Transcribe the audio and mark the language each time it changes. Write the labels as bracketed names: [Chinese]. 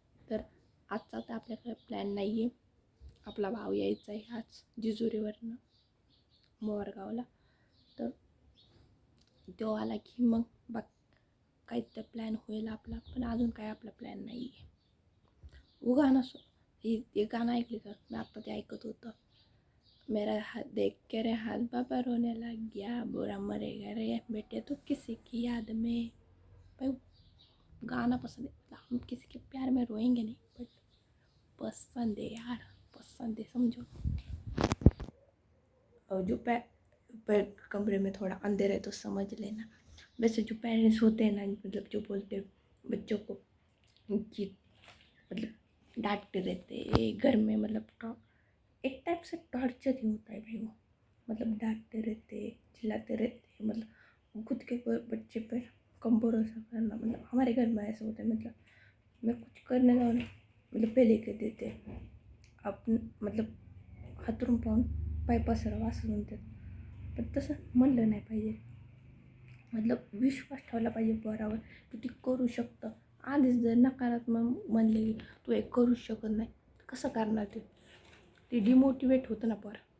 [Marathi] तर आजचा तर आपल्याकडे प्लॅन नाही आहे. आपला भाव यायचा आहे आज जिजुरीवरनं मोरगावला. तर तो आला की मग काही तर प्लॅन होईल आपला, पण अजून काय आपला प्लॅन नाही आहे. गाणं हे गाणं ऐकले का? मी आत्ता ते ऐकत होतं. [Hindi] मेरा हाथ देख के रे हाथ बाबा रोने लग गया, बुरा मरेगा रे बेटे तो किसी की याद में. भाई गाना पसंद है, हम किसी के प्यार में रोएंगे नहीं, बट पसंद है यार, पसंद है, समझो. और जो पैर कमरे में थोड़ा अंधेरा है तो समझ लेना. वैसे जो पेरेंट्स होते हैं ना, मतलब जो बोलते हैं बच्चों को कि मतलब डांटते रहते घर में, मतलब एक टाइप से टॉर्चर ही होता है भाई वो. मतलब डांटते रहते, चिल्लाते रहते, मतलब खुद के बच्चे पर कम भरोसा करना. मतलब हमारे घर में ऐसा होता है. मतलब मैं कुछ करने जाऊँ, मतलब पहले कह देते [Marathi] आपण, मतलब हातरून पाहून पाय पसरावा असं म्हणतात. पण तसं म्हणलं नाही पाहिजे. मतलब विश्वास ठेवला पाहिजे पोरावर की ती करू शकतं. आधीच जर नकारात्मक म्हणले की तू हे करूच शकत नाही, कसं करणार ते डिमोटिवेट होतं ना पोर.